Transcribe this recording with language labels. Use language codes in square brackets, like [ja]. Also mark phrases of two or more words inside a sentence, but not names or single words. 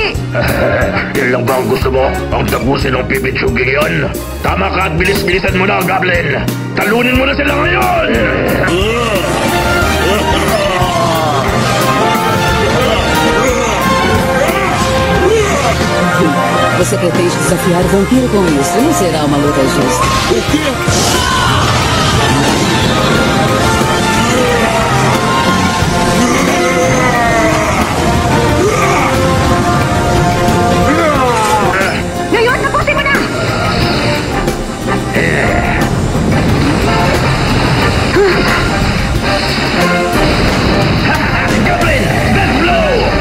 [tl] Yan lang ba ang gusto mo? Ang tapusin ng pipitsuging yon? Tama ka at bilis-bilisan mo na, Goblin! Talunin mo na sila ngayon! [pt] Você pretende desafiar o vampiro com isso? Não será uma luta justa. [tl] Ngayon, tapusin mo na! [en] Goblin! Death blow!